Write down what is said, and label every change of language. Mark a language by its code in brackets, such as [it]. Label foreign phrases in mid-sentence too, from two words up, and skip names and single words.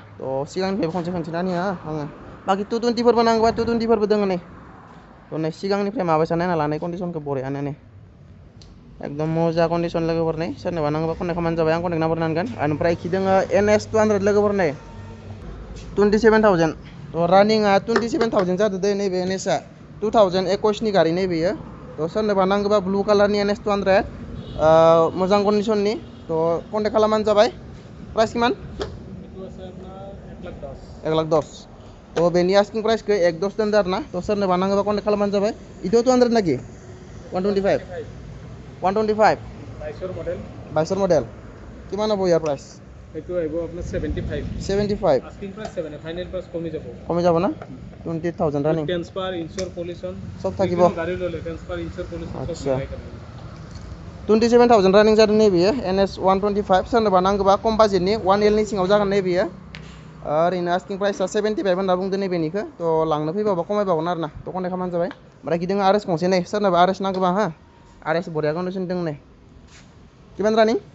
[brx] थ' सिगांनिफ्राय खनसे खोन्थिनानै आङो बाखि 220फोरबो नांगौबा 220फोरबो दङ नै थ' नै सिगांनिफ्राय माबायसा नायना लानाय कन्डिसनखौ बरियानो नै एकदम मोजां कन्डिसन लोगोफोर नै सोरनोबा नांगौबा कन्टेक्ट खालामबानो जाबाय आं [en] contact number [brx] होनांगोन ओमफ्राय इखि दङ NS 200 लोगोफोर नै 27,000 थ' रानिंआ 27,000 जादों दे नैबे NSआ 2021नि गारि नैबेयो थ' सोरनोबा नांगौबा [en] blue colour [brx] NS 200 मोजां कन्डिसननि थ' कन्टेक्ट खालामबानो जाबाय प्राइस किमान 1,10,000 थ' बेनि [en] asking price [brx] 1,10 दोनदों आरो ना थ' सोरनोबा नांगौबा कन्टेक्ट खालामबानो जाबाय इथ' 200 नाखि 125 22 मडेल [as] কিমান হ'ব ইয়াৰ প্ৰাইচ এইটো আহিব আপোনাৰ 75 [en] asking price 7 final price [as] কমি যাব না 20,000 ৰানিং [en] transfer insure pollution [as] সব থাকিব গাড়ী ললে [en] transfer insure pollution [as] সব আচ্ছা মিলাই কেনে [brx] 27,000 रानिं जादों नैबेयो NS 125 सोरनोबा नांगौबा खम बाजेटनि 1L नि सिङाव जागोन नैबेयो ओरैनो [en] asking price [brx] 75 होनना बुंदों नैबेनिखौ थ' लांनो फैबाबा खमायबावगोन आरो ना थ' कन्टेक्ट खालामबानो जाबाय ओमफ्राय गिदिं RS गंसे नै सोरनोबा RS नांगौबा हा RS बरिया कन्डिसन दं नै किमान रानिं